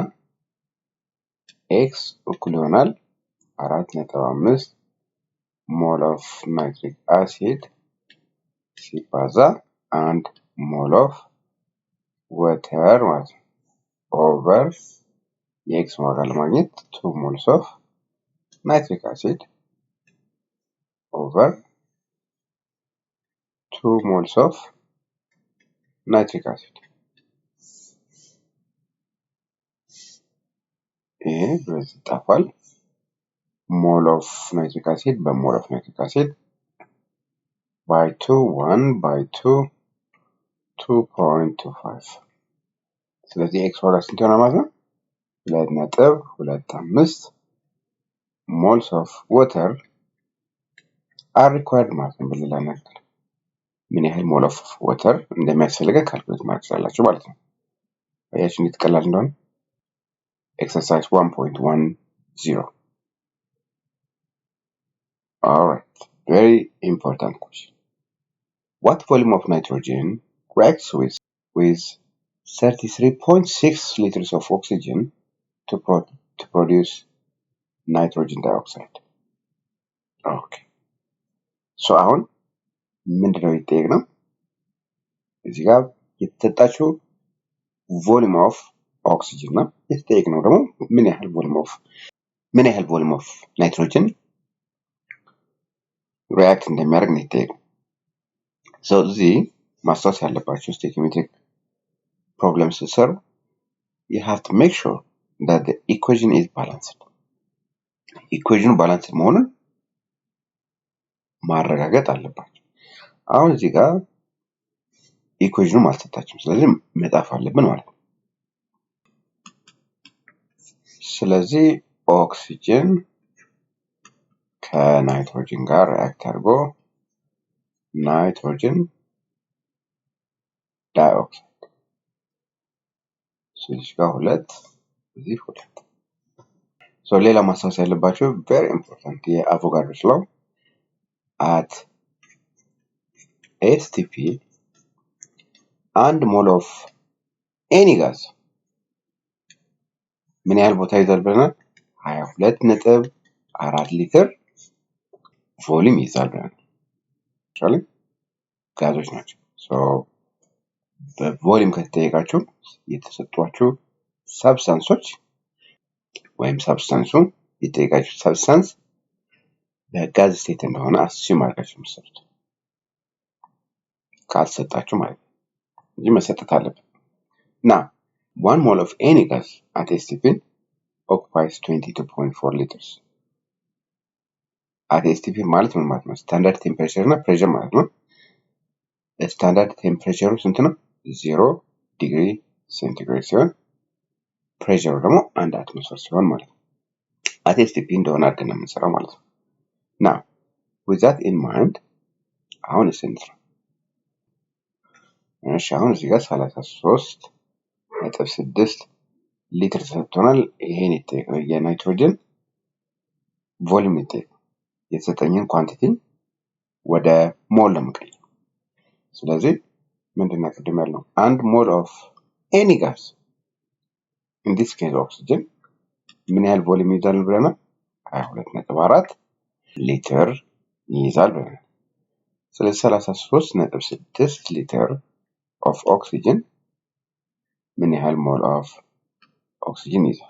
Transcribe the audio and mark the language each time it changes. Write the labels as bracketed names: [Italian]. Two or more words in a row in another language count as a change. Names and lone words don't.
[Amharic] x እኩል ይሆናል 4.5 [English] mole of nitric acid [Amharic] ሲባዛ 1 [English] mole of water [Amharic] ማለት ነው ኦቨር የኤክስ ዋጋ ለማግኘት [English] 2 moles of nitric acid over 2 moles of nitric acid. [Amharic] ይሄ በዚህ ይጣፋል። [English] mole of nitric acid [Amharic] በሞል ኦፍ ናይትሪክ አሲድ by 2 1 by 2 2.25 ስለዚህ ኤክስ ዋጋ ስንት ይሆናል ማለት ነው? [English] 2.25 moles of water are required [Amharic] ማለት ነው። በሌላ ነገር ምን ያህል [English] mole of water [Amharic] እንደሚያስፈልገን ካልኩሌት ማድረግ ትችላላችሁ ማለት ነው። አያችሁ እንዴት ቀላል እንደሆነ። exercise 1.10. [English] All right, very important question. What volume of nitrogen reacts with 33.6 liters of oxygen to produce nitrogen dioxide? Okay. So [Amharic] አሁን ምንድነው የተጠየቅነው? እዚህ ጋር የተሰጣችሁ [English] volume of oxygen [Amharic] ነው። የተጠየቅነው ደግሞ ምን ያህል [English] volume of nitrogen [Amharic] ሪአክት እንደሚያደርግ ነው የተጠየቅነው። ሶ እዚህ ማስታወስ ያለባችሁ [English] stoichiometric problem [Amharic] ስትሰሩ [English] you have to make sure that the equation is balanced. [Amharic] ኢኩዌሽኑ ባላንስድ መሆኑን ማረጋገጥ አለባችሁ። አሁን እዚህ ጋር ኢኩዌሽኑ አልተሰጣችሁም፣ ስለዚህ መጻፍ አለብን ማለት ነው። ስለዚህ ኦክሲጅን ከናይትሮጅን ጋር ሪአክት አድርጎ [English] nitrogen dioxide [Amharic] ስለዚህ ጋር 2 እዚህ 2 ሶ ሌላ ማስታወስ ያለባችሁ [English] very important [Amharic] የአቮጋድሮስ ሎው [English] at STP and mole of any gas [Amharic] ምን ያህል ቦታ ይዛል ብለናል? 22.4 ሊትር ቮሊም ይዛል ብለናል። አክቹዋሊ ጋዞች ናቸው። በቮሊም ከተጠየቃችሁ የተሰጧችሁ ሰብስታንሶች ወይም ሰብስታንሱ የተጠየቃችሁ ሰብስታንስ በጋዝ ስቴት እንደሆነ አስዩም አድርጋችሁ የምትሰሩት ካልተሰጣችሁ ማለት ነው እንጂ መሰጠት አለበት። [English] Now, 1 mole of any gas at STP occupies 22.4 liters. [Amharic] At STP ማለት ምን ማለት ነው? [English] standard temperature [Amharic] እና ፕሬሸር ማለት ነው። [English] standard temperature [Amharic] ስንት ነው? 0 [English] degree centigrade [Amharic] ሲሆን ፕሬሸሩ ደግሞ 1 አትሞስፌር ሲሆን ማለት ነው። at STP እንደሆነ አድርገን ነው የምንሰራው ማለት ነው። [English] Now, with that in mind, [Amharic] አሁን ስንት ነው? እሺ አሁን እዚህ ጋር 33.6 ሊትር ተሰጥቶናል። ይሄን የተጠየቀው የናይትሮጅን ቮሊዩም የተጠየቀው የተሰጠኝን ኳንቲቲ ወደ ሞል ለመቀየር። ስለዚህ ምንድነው ቅድም ያልነው? 1 [English] mole of any gas in this case [Amharic] ኦክሲጅን ምን ያህል ቮሊዩም ይይዛል ብለናል? 22.4 ሊትር ይይዛል ብለናል። ስለዚህ 33.6 [English] liter of oxygen [Amharic] ምን ያህል [English] mole of oxygen [Amharic] ይይዛል?